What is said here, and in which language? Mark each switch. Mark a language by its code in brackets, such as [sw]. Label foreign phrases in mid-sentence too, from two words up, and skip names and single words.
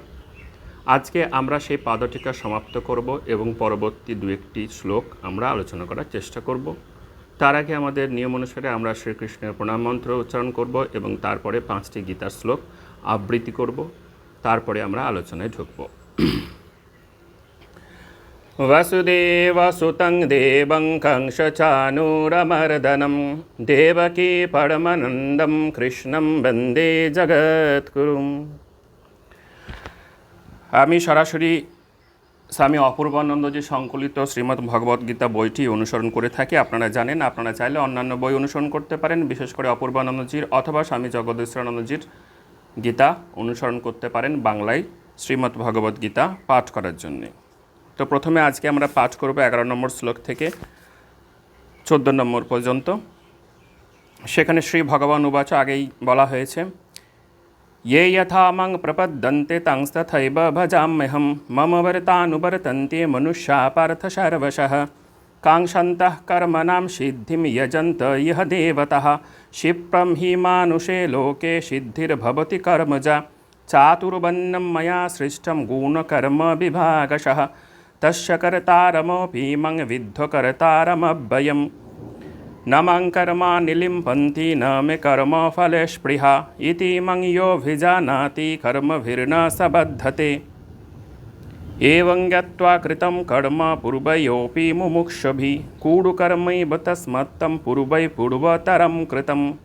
[bn] আজকে আমরা সেই পাদটিকা সমাপ্ত করব এবং পরবর্তী দু একটি শ্লোক আমরা আলোচনা করার চেষ্টা করব। তার আগে আমাদের নিয়ম অনুসারে আমরা শ্রীকৃষ্ণের প্রণাম মন্ত্র উচ্চারণ করব এবং তারপরে 5টি গীতার শ্লোক আবৃত্তি করব। তারপরে আমরা আলোচনায় ঢুকব। [sa] वसुदेवसुतं देवं कंसचानूरमर्दनं देवकी परमानन्दं कृष्णं वन्दे जगद्गुरुम्। [bn] আমি সরাসরি স্বামী অপূর্বানন্দজি সংকলিত শ্রীমদ্ ভগবদ্গীতা বইটি অনুসরণ করে থাকি। আপনারা জানেন, আপনারা চাইলে অন্যান্য বই অনুসরণ করতে পারেন, বিশেষ করে অপূর্বানন্দজির অথবা স্বামী জগদীশ্বরানন্দজির গীতা অনুসরণ করতে পারেন বাংলায় শ্রীমদ্ ভগবদ্গীতা পাঠ করার জন্যে। তো প্রথমে আজকে আমরা পাঠ করব 11 নম্বর শ্লোক থেকে 14 নম্বর পর্যন্ত। সেখানে [sa] শ্রী ভগবান উবাচ, [bn] আগেই বলা হয়েছে, [sa] ये यथा मं प्रपद्यन्ते तंस्तथैव भजाम्यहं मम वर्तानुवर्तन्ते मनुष्या पार्थ सर्वशः काङ्क्षन्तः कर्मणां सिद्धिं यजन्त इह देवतः क्षिप्रं हि मानुषे लोके सिद्धिर्भवति कर्मजा चातुर्वर्ण्यं मया सृष्टं गुणकर्मविभागशः तस्य कर्तारमपि मं विद्धकर्तारमव्ययम् न मं कर्माणि लिम्पन्ति न मे कर्मफले स्पृहा इति मं योऽभिजानाति कर्मभिर्न स बद्धते एवं ज्ञात्वा कृतं कर्म पूर्वयोऽपि मुमुक्षुभिः कूढकर्मैव तस्मत्तं पूर्वै पूर्वतरं कृतम्।